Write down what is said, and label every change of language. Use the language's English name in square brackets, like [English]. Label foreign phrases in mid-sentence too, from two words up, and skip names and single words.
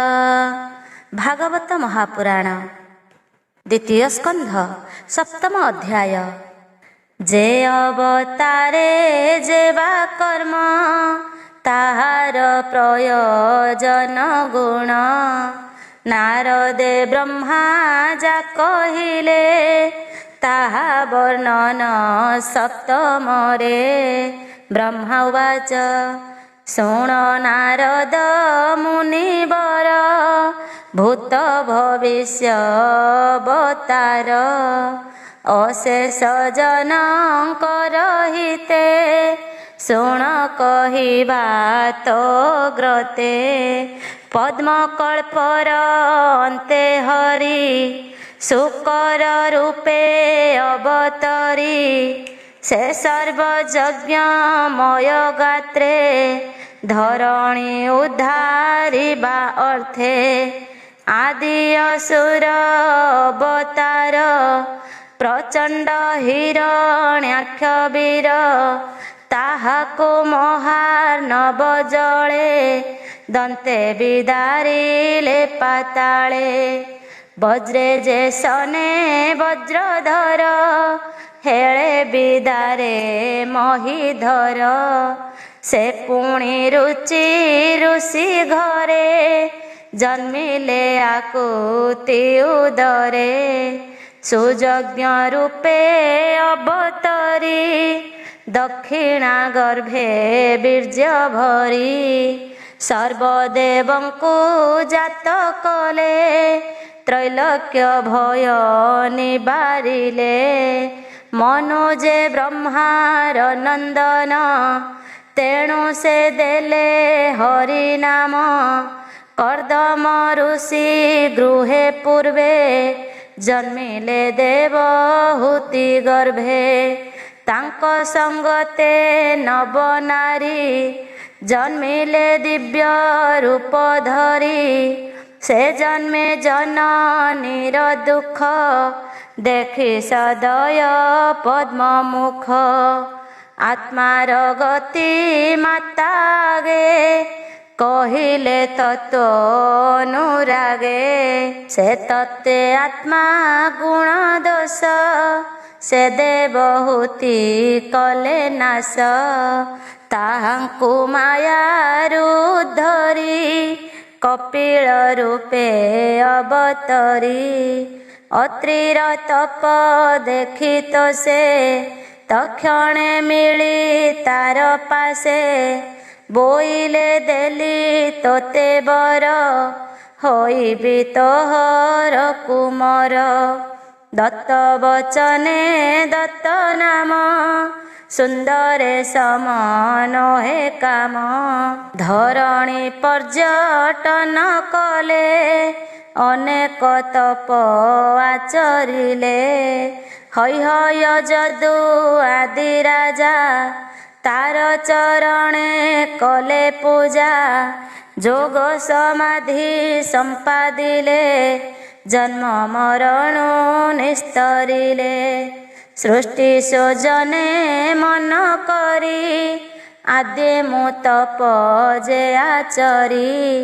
[Odia] ଭାଗବତ ମହାପୁରାଣ ଦ୍ୱିତୀୟ ସ୍କନ୍ଧ ସପ୍ତମ ଅଧ୍ୟାୟ। ଯେ ଅବତାରେ ଯେବା କର୍ମ ତାହାର ପ୍ରୟୋଜନ ଗୁଣ ନାରଦେ ବ୍ରହ୍ମା ଯା କହିଲେ ତାହା ବର୍ଣ୍ଣନ ସପ୍ତମରେ। [Sanskrit] ब्रह्मा उवाच [Odia] ଶୃଣ ନାରଦ ମୁନିବର ଭୂତ ଭବିଷ୍ୟ ଅବତାର ଅଶେଷ ଜନକର ହିତେ ଶୃଣ କହିବା ତୋ ଗ୍ରତେ। ପଦ୍ମକଳ୍ପର ଅନ୍ତେ ହରି ଶୂକର ରୂପେ ଅବତରି ସେ ସର୍ବଯଜ୍ଞମୟ ଗାତ୍ରେ ଧରଣୀ ଉଦ୍ଧାରିବା ଅର୍ଥେ। ଆଦି ଅସୁର ଅବତାର ପ୍ରଚଣ୍ଡ ହିରଣ୍ୟାକ୍ଷ ବୀର ତାହାକୋ ମହାର୍ଣ୍ଣବ ଜଳେ ଦନ୍ତେ ବିଦାରିଲେ ପାତାଳେ। ବଜ୍ରେ ଯେ ସନେ ବଜ୍ରଧର ହେଳେ ବିଦାରେ ମହୀଧର ସେ ପୁଣି ରୁଚି ଋଷି ଘରେ ଜନ୍ମିଲେ ଆକୁତି ଉଦରେ। ସୁଯଜ୍ଞ ରୂପେ ଅବତରି ଦକ୍ଷିଣା ଗର୍ଭେ ବୀର୍ଯ୍ୟ ଭରି ସର୍ବଦେବଙ୍କୁ ଜାତ କଲେ ତ୍ରୈଲୋକ୍ୟ ଭୟ ନିବାରିଲେ। ମନୁଜେ ବ୍ରହ୍ମାର ନନ୍ଦନ ତେଣୁ ସେ ଦେଲେ ହରି ନାମ। କର୍ଦ୍ଦମ ଋଷି ଗୃହେ ପୂର୍ବେ ଜନ୍ମିଲେ ଦେବହୂତି ଗର୍ଭେ। ତାଙ୍କ ସଙ୍ଗତେ ନବ ନାରୀ ଜନ୍ମିଲେ ଦିବ୍ୟ ରୂପ ଧରି। ସେ ଜନ୍ମେ ଜନନୀର ଦୁଖ ଦେଖି ସଦୟ ପଦ୍ମ ମୁଖ। ଆତ୍ମାର ଗତି ମାତାଗେ କହିଲେ ତତ୍ତ୍ୱ ଅନୁରାଗେ। ସେ ତତ୍ତେ ଆତ୍ମା ଗୁଣ ଦୋଷ ସେ ଦେବହୂତି କଲେ ନାଶ। ତାହାଙ୍କୁ ମାୟାରୁ ଧରି କପିଳ ରୂପେ ଅବତରି। ଅତ୍ରିର ତପ ଦେଖି ତୋ ସେ ତକ୍ଷଣେ ମିଳି ତାର ପାଶେ। ବୋଇଲେ ଦେଲି ତୋତେ ବର ହୋଇବି ତୋହର କୁମର। ଦତ୍ତ ବଚନେ ଦତ୍ତ ନାମ ସୁନ୍ଦରେ ସମାନ ହେ କାମ। ଧରଣୀ ପର୍ଯ୍ୟଟନ କଲେ ଅନେକ ତପ ଆଚରିଲେ। ହୟ ଯଦୁ ଆଦି ରାଜା ତାର ଚରଣେ କଲେ ପୂଜା। ଯୋଗ ସମାଧି ସମ୍ପାଦିଲେ ଜନ୍ମ ମରଣୁ ନିସ୍ତରିଲେ। ସୃଷ୍ଟି ସୃଜନେ ମନ କରି ଆଦି ମୁ ତପ ଯେ ଆଚରି।